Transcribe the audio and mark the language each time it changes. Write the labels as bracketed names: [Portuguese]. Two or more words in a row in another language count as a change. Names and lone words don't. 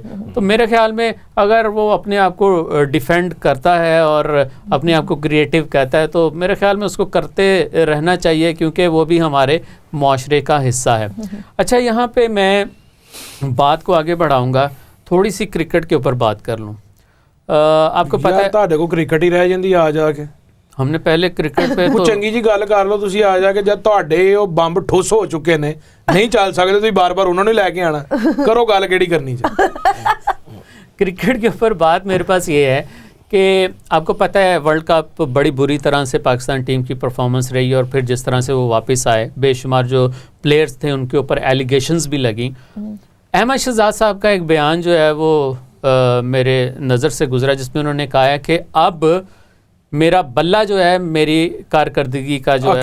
[Urdu] تو میرے خیال میں اگر وہ اپنے آپ کو ڈیفینڈ کرتا ہے اور اپنے آپ کو کریٹیو کہتا ہے تو میرے خیال میں اس کو کرتے رہنا چاہیے, کیونکہ وہ بھی ہمارے معاشرے کا حصہ ہے. اچھا, یہاں پہ میں بات کو آگے بڑھاؤں گا, تھوڑی سی کرکٹ کے اوپر بات کر لوں. آپ کو پتہ ہے [Punjabi] ਤੁਹਾਡੇ ਕੋ ਕ੍ਰਿਕਟ ਹੀ ਰਹਿ ਜਾਂਦੀ ਆ ਜਾ ਕੇ. [Urdu] ہم نے پہلے کرکٹ پہ [Punjabi] ਕੋਈ ਚੰਗੀ ਜੀ ਗੱਲ ਕਰ ਲਓ ਤੁਸੀਂ ਆ ਜਾ ਕੇ, ਜਦ ਤੁਹਾਡੇ ਉਹ ਬੰਬ ਠੁੱਸ ਹੋ ਚੁੱਕੇ ਨੇ, ਨਹੀਂ ਚੱਲ ਸਕਦੇ, ਤੁਸੀਂ ਬਾਰ-ਬਾਰ ਉਹਨਾਂ ਨੂੰ ਲੈ ਕੇ ਆਣਾ. ਕਰੋ ਗੱਲ ਕਿਹੜੀ ਕਰਨੀ ਜੀ. [Urdu] کرکٹ کے اوپر بات میرے پاس یہ ہے کہ آپ کو پتہ ہے ورلڈ کپ بڑی بری طرح سے پاکستان ٹیم کی پرفارمنس رہی, اور پھر جس طرح سے وہ واپس آئے, بے شمار جو پلیئرز تھے ان کے اوپر ایلیگیشنز بھی لگیں. احمد شہزاد صاحب کا ایک بیان جو ہے وہ میرے نظر سے گزرا, جس میں انہوں نے کہا ہے کہ اب میرا بلہ جو ہے میری کارکردگی کا جو ہے.